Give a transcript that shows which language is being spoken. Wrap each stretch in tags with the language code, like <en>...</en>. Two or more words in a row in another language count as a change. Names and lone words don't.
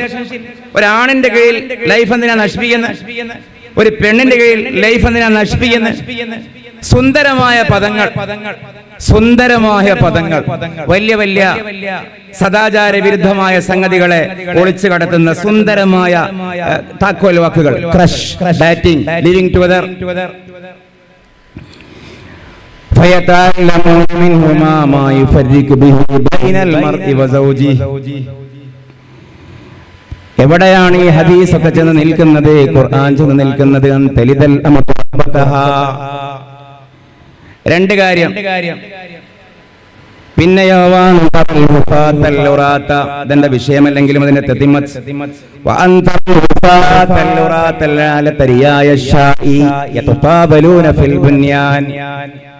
<ml>ഒരാണിന്റെ കീഴിൽ ലൈഫ് എന്തിനാ നശിപ്പിക്കുന്നത്? ഒരു പെണ്ണിന്റെ കീഴിൽ ലൈഫ് എന്തിനാ നശിപ്പിക്കുന്നത്? സുന്ദരമായ പദങ്ങൾ, വലിയ വലിയ സദാചാര വിരുദ്ധമായ സംഗതികളെ ഒളിച്ചു കടത്തുന്ന സുന്ദരമായ താക്കോൽ വാക്കുകൾ,</ml> <en>crush, dating, living together.</en> <ar>فيتعلمون منهما ما يفرق به بين المرء وزوجه.</ar> <ml>എവിടെയാണ് ഈ ഹദീസ് ഒക്കെ ചെന്ന് നിൽക്കുന്നത്? ഖുർആൻ ചെന്ന് നിൽക്കുന്നത് രണ്ട് കാര്യം. പിന്നെയോ ഇതിന്റെ വിഷയമല്ലെങ്കിലും അതിന്റെ തെത്തിമത്ത്.</ml>